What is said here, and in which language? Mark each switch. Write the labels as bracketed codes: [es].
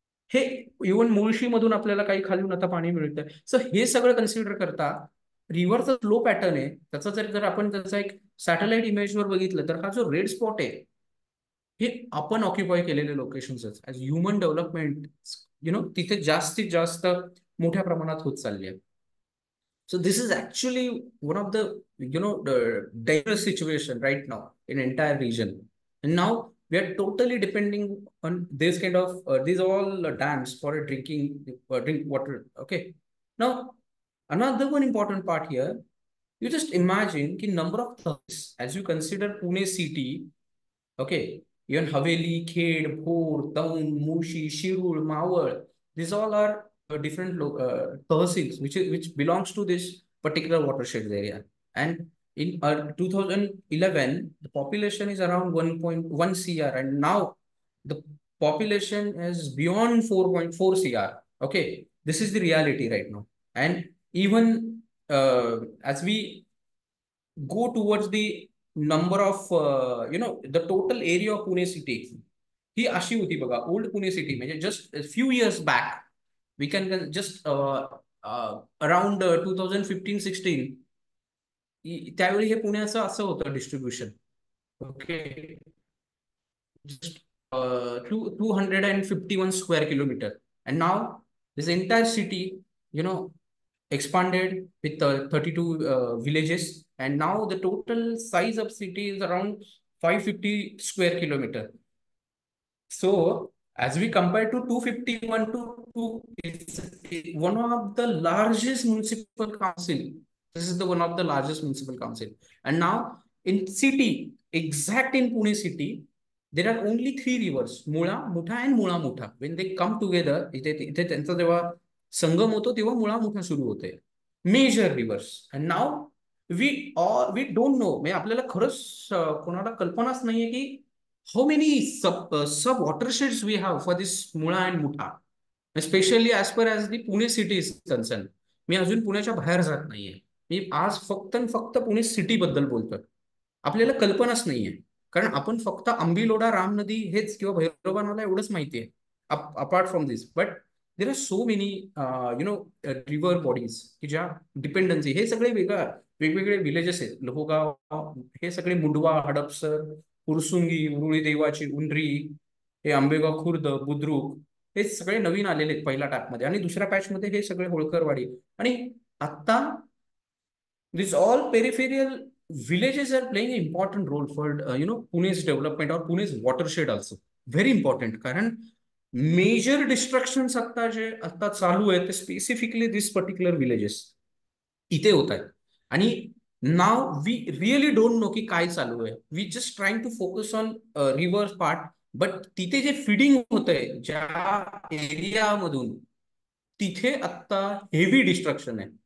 [mr] हे इव्हन मुळशी मधून आपल्याला काही खालून आता पाणी मिळतंय. सो हे सगळं कन्सिडर करता रिव्हरचा फ्लो पॅटर्न आहे त्याचा जर जर आपण त्याचा एक सॅटेलाइट इमेजवर बघितलं तर हा जो रेड स्पॉट आहे हे आपण ऑक्युपाय केलेले लोकेशन्स आहेत. [en] as human development [mr] तिथे जास्तीत जास्त मोठ्या प्रमाणात होत चालली आहे. [en] So this is actually one of the dangerous situation right now in entire region. And now we are totally depending on this kind of these all dams for drinking drink water. Okay. Now another one important part here, you just imagine the number of towns as you consider Pune city. Okay, even Haveli, Khed, Bhor, Daun, Mushi, Shirur, Mawar, these all are different tahsils which belongs to this particular watershed area. And in 2011, the population is around 1.1 CR, and now the population is beyond 4.4 CR. Okay, this is the reality right now. And even as we go towards the number of the total area of Pune city, [mr] ही अशी होती बघा. [en] old Pune city म्हणजे just few years back, we can just around 2015-16, [mr] त्यावेळी हे पुण्याचं असं होतं [en] Distribution. Okay, just 251 square kilometer. And now this entire city, expanded with 32 villages. And now the total size of city is around 550 square kilometer. So as we compare to 251 to it's one of the largest municipal council. This is the one of the largest municipal council. And now in city, exact in Pune city, there are only three rivers, Mula, Mutha and Mula Mutha. When they come together, [mr] इथे त्यांचा जेव्हा संगम होतो तेव्हा मुळा मुठा सुरू होते. [en] Major rivers. And now we don't know, [mr] म्हणजे आपल्याला खरंच कोणाला कल्पनाच नाहीये की [en] how many sub watersheds we have for this Mula and Mutha, especially as per as the Pune city is concerned. [mr] मी अजून पुण्याच्या बाहेर जात नाहीये. मी आज फक्त आणि फक्त पुणे सिटी बद्दल बोलतोय. आपल्याला कल्पनाच नाहीये, कारण आपण फक्त आंबीलोडा, राम नदी हेच किंवा भैरवानाला एवढंच माहिती आहे [en] Apart from this. But there are so many river bodies [mr] की ज्या डिपेंडन्सी, हे सगळे वेगवेगळे विलेजेस आहेत. लोहगाव, हे सगळे मुंडवा, हडपसर, पुरसुंगी, उरुळी देवाची, उंडरी, हे आंबेगाव खुर्द, बुद्रुक, हे सगळे नवीन आलेले आहेत पहिल्या टॅपमध्ये. आणि दुसऱ्या पॅचमध्ये हे सगळे होळकरवाडी. आणि आता [en] This all peripheral villages are playing an important role for Pune's development or Pune's watershed also. Very important. [mr] कारण मेजर डिस्ट्रक्शन्स आता चालू आहे ते स्पेसिफिकली दिस पर्टिक्युलर विलेजेस इथे होत आहेत. आणि [en] now we really don't know [mr] की काय चालू आहे. [en] we just trying to focus on rivers part, [mr] but तिथे जे फिडिंग होत आहे ज्या एरियामधून, तिथे आता हेवी डिस्ट्रक्शन आहे.